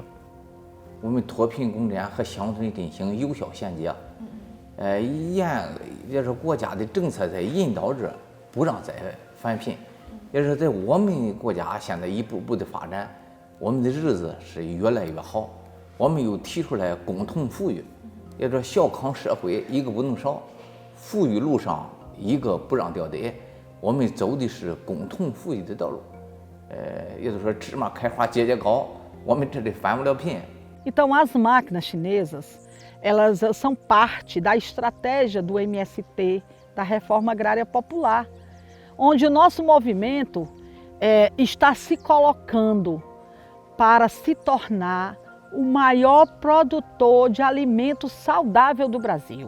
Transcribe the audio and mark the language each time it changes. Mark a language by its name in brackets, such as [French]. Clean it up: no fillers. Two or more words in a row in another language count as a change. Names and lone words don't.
[Chinese] 我们脱贫攻坚和乡村振兴有效衔接，也是国家的政策在引导着，不让再返贫，也是在我们国家现在一步步的发展，我们的日子是越来越好。我们又提出来共同富裕，也说小康社会一个不能少，富裕路上一个不让掉队，我们走的是共同富裕的道路。也就是说芝麻开花节节高， 我们这里翻不了片。 [Portuguese] Então, as máquinas chinesas, elas são parte da estratégia do MST, da Reforma Agrária Popular, onde o nosso movimento está se colocando para se tornar o maior produtor de alimentos saudável do Brasil.